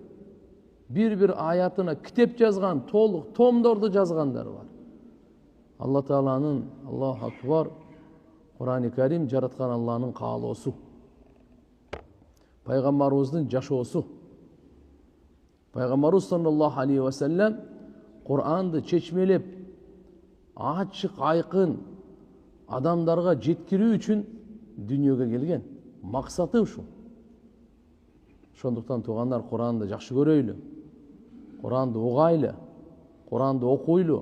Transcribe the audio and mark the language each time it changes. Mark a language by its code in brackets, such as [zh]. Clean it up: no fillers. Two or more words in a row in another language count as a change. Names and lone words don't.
[ky] Бир аятына китеп жазган, толук томдорду жазгандар бар. Алла Тааланын, [ar] الله أكبر, [ky] Кур'ан-ы Карим жараткан Алланын каалоосу. Пайгамбарыбыздын жашоосу. Пайгамбарыбыз [ar] صلى الله عليه وسلم [ky] Кур'анды чечмелеп, ачык айкын адамдарга жеткирүү үчүн дүйнөгө келген. Максаты ушул. Ошондуктан туугандар, Кур'анды жакшы көрөйлү. Кур'анды угайлы. Кур'анды окуйлу.